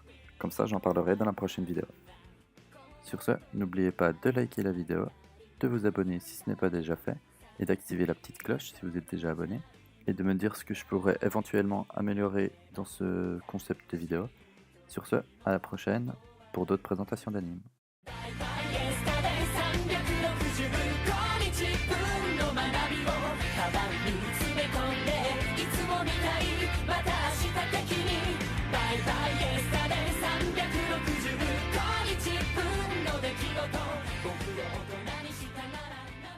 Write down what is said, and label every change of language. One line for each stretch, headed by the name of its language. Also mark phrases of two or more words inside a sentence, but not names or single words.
French: Comme ça, j'en parlerai dans la prochaine vidéo. Sur ce, n'oubliez pas de liker la vidéo, de vous abonner si ce n'est pas déjà fait, et d'activer la petite cloche si vous êtes déjà abonné, et de me dire ce que je pourrais éventuellement améliorer dans ce concept de vidéo. Sur ce, à la prochaine pour d'autres présentations d'animes.
English: Bye bye yesterday
Japanese: 360 360日分の出来事僕を大人にしたなら